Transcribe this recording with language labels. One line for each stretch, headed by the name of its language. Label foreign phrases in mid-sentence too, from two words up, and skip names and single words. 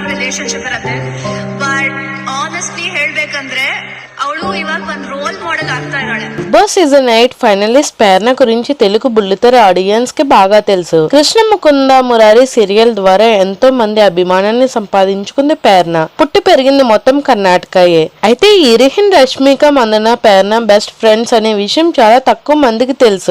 Kannada: ರಿಲೇಶನ್ಶಿಪ್ ಇರತ್ತೆ.
English: but honestly
Kannada: ಹೇಳ್ಬೇಕಂದ್ರೆ ಅವಳು ಇವಾಗ ಒಂದು
English: role model
Kannada: ಆಗ್ತಾ ಇದ್ದಾಳೆ.
Telugu: బిగ్ సీజన్ 8 ఫైనలిస్ట్ ప్రేరణ గురించి తెలుగు బుల్లితెర ఆడియన్స్ కి బాగా తెలుసు. కృష్ణ ముకుంద మురారి సీరియల్ ద్వారా ఎంతో మంది అభిమానాన్ని సంపాదించుకుంది ప్రేరణ. పుట్టి పెరిగింది మొత్తం కర్ణాటకయే. అయితే హీరోయిన్ రష్మిక మందన ప్రేరణ
English: best friends
Telugu: అనే విషయం చాలా తక్కువ మందికి తెలుసు.